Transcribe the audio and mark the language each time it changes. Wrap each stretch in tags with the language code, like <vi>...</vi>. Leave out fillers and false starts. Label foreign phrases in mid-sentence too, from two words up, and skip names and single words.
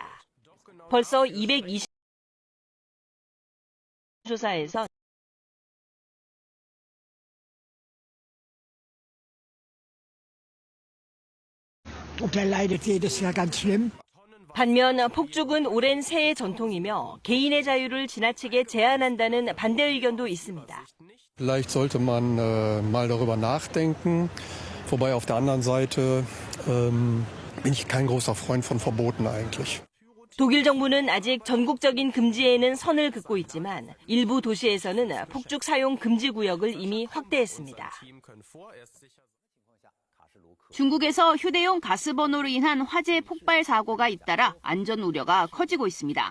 <ko>벌써 220 조사에서 반면 폭죽은 오랜 새해 전통이며 개인의 자유를 지나치게 제한한다는 반대 의견도 있습니다.</ko> <de>Vielleicht sollte man mal darüber nachdenken, wobei auf der anderen Seite bin ich kein großer Freund von Verboten eigentlich.</de> <ko>독일 정부는 아직 전국적인 금지에는 선을 긋고 있지만 일부 도시에서는 폭죽 사용 금지 구역을 이미 확대했습니다. 중국에서 휴대용 가스버너로 인한 화재 폭발 사고가 잇따라 안전 우려가 커지고 있습니다.</ko>